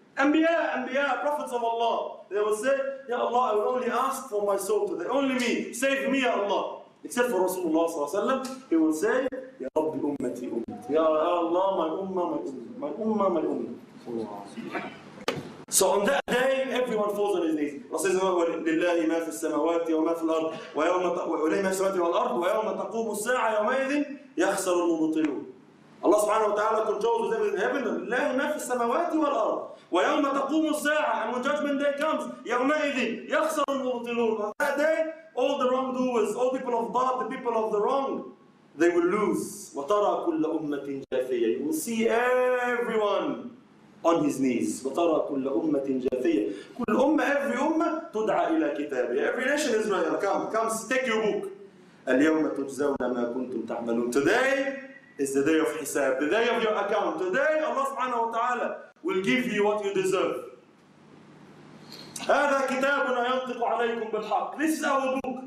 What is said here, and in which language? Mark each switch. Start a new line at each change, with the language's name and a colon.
English: Anbiya, prophets of Allah, they will say, Ya Allah, I will only ask for my soul today. Only me. Save me, Ya Allah. Except for Rasulullah sallallahu alaihi wasallam, he will say,
Arabic: Ya Rabbi ummati ummati.
English: Ya Allah, my ummah, my ummah, my ummah. So on that day, everyone falls on his knees.
Arabic: Rasulullah لله ما في السماوات وما في الأرض ولله ما في السماوات والأرض ويوم تقوم الساعة يومئذ يخسر المبطلون.
English: Allah subhanahu wa ta'ala controls everything in heaven.
Arabic: لله ما في السماوات والأرض ويوم تقوم الساعة,
English: and when judgment day comes,
Arabic: يومئذ يخسر المبطلون.
English: On that day, all the wrongdoers, all people of bad, the people of the wrong, they will lose.
Arabic: وترى كل أمة جاثية.
English: You will see everyone on his knees.
Arabic: وَتَرَى كُلَّ أُمَّةٍ جَاثِيَةٍ. كُلُّ أُمَّة,
English: every ummah,
Arabic: تُدْعَى إِلَى كِتَابِهِ.
English: Every nation is Israel, come, take your book.
Arabic: الْيَوْمَ تُجْزَوْنَ مَا كُنْتُمْ تَعْمَلُونَ.
English: Today is the day of hisab, the day of your account. Today, Allah subhanahu wa ta'ala will give you what you deserve.
Arabic: هَذَا كِتَابُنَا يَنْطِقُ عَلَيْكُمْ بِالْحَقِّ.
English: This is our book.